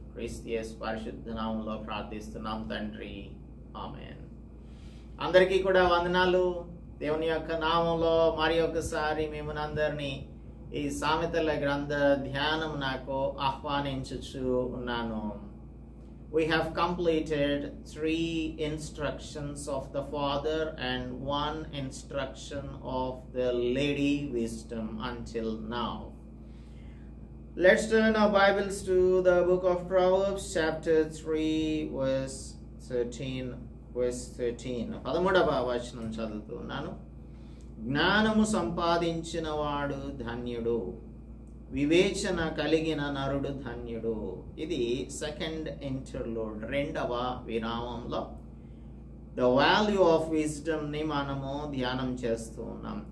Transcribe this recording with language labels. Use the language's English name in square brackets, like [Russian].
[Telugu] క్రీస్తు యేసు పరిశుద్ధ నామములో ప్రార్థిస్తున్నాం తండ్రి, ఆమేన్. అందరికీ కూడా వందనాలు. దేవుని యొక్క నామంలో మరి ఒకసారి మిమ్మల్ని ఈ సామెతల గ్రంథ ధ్యానం నాకు ఆహ్వానించుచు ఉన్నాను. [English] We have completed 3 instructions of the Father and 1 instruction of the Lady Wisdom until now. Let's turn our Bibles to the book of Proverbs, chapter 3, verse 13. [Telugu] 13వ వచనం చదువుతున్నాను. జ్ఞానము సంపాదించిన వాడు ధన్యుడు, వివేచన కలిగిన నరుడు ధన్యుడు. ఇది సెకండ్ ఇంటర్లూడ్, 2వ విరామంలో [English] the value of విజ్డమ్ని [Telugu] మనము ధ్యానం చేస్తూ ఉన్నాం.